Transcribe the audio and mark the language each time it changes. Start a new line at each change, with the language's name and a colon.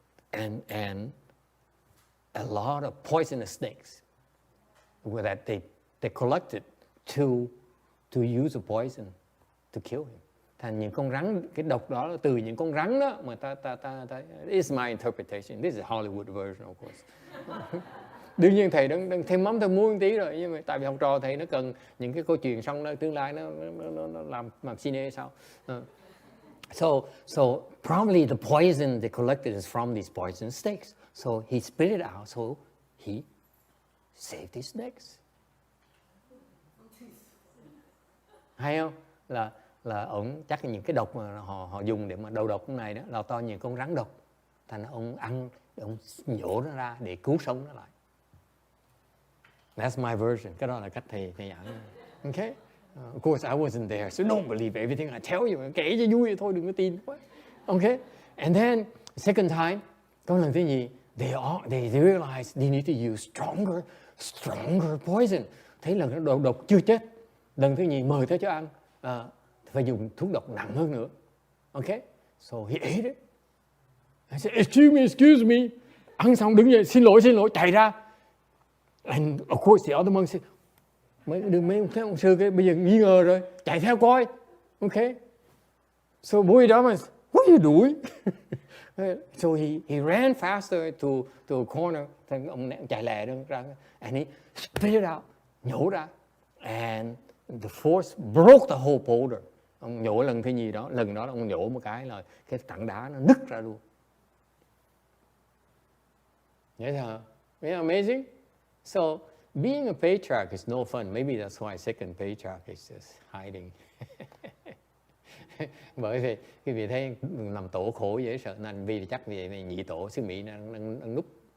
English: And a lot of poisonous snakes were that they collected to use a poison to kill him.
Vietnamese: Thành những con rắn, cái độc đó là từ những con rắn đó mà ta
English: is my interpretation. This is Hollywood version, of course.
Vietnamese: Đương nhiên thầy đang thêm mắm thêm muối một tí rồi, nhưng mà tại vì học trò thầy nó cần những cái câu chuyện xong đó, tương lai nó làm cine sao.
English: So probably the poison they collected is from these poison snakes. So he spit it out, so he saved these snakes.
Vietnamese: Hay không? Là ông chắc là những cái độc mà họ dùng để mà đầu độc cái này đó là to những con rắn độc. Thành ông ăn, ông nhổ nó ra để cứu sống nó lại.
English: That's my version.
Vietnamese: Cái đó là cách thầy giảng.
English: Okay? Of course I wasn't there, so don't believe everything I tell you.
Vietnamese: Kể cho vui vậy thôi, đừng có tin quá.
English: Okay? And then second time,
Vietnamese: có lần thứ nhì,
English: they realized they need to use stronger poison.
Vietnamese: Thấy lần nó đầu độc chưa chết. Lần thứ nhì mời tới cho ăn, phải dùng thuốc độc nặng hơn nữa. Okay?
English: So he ate it. I said, excuse me.
Vietnamese: Ăn xong đứng dậy, xin lỗi, chạy ra.
English: And of course the other monk said,
Vietnamese: mấy ông sư cái bây giờ nghi ngờ rồi, chạy theo coi.
English: Okay? So Bodhidharma, what are you doing? So he ran faster to a corner.
Vietnamese: Ông chạy lẹ ra,
English: and he spit it out,
Vietnamese: nhổ ra.
English: And the force broke the whole boulder.
Vietnamese: Ông nhổ lần thứ nhì đó, lần đó ông nhổ một cái là cái tảng đá nó nứt ra luôn.
English: Yes, yeah, amazing. So being a patriarch is no fun. Maybe that's why 2nd Patriarch is just hiding.
Vietnamese: Bởi vì quý vị thấy làm tổ khổ dễ sợ, nên vì chắc vì này nhị tổ xứ Mỹ đang núp.